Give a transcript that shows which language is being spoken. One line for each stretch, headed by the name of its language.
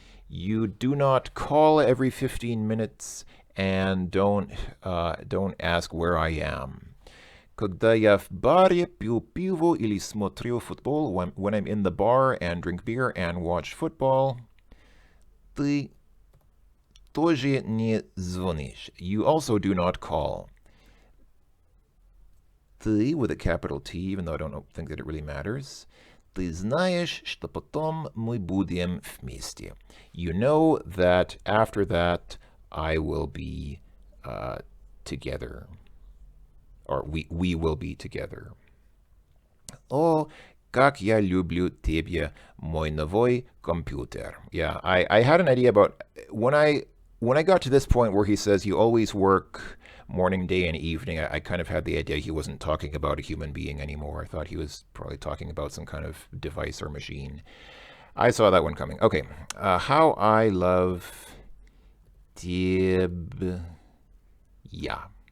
English: You do not call every 15 minutes and don't ask where I am.
Russian: Когда я в баре пью пиво или смотрю футбол,
English: when I'm in the bar and drink beer and watch football,
Russian: ты тоже не звонишь.
English: You also do not call. Ты, with a capital T, even though I don't think that it really matters.
Russian: Ты знаешь, что потом мы будем вместе.
English: You know that after that I will be together. Or we will be together.
Russian: О, как я люблю тебя, мой новый компьютер.
English: Yeah, I had an idea about when I got to this point where he says you always work morning, day, and evening, I kind of had the idea he wasn't talking about a human being anymore. I thought he was probably talking about some kind of device or machine. I saw that one coming. Okay, how I love тебя. Yeah.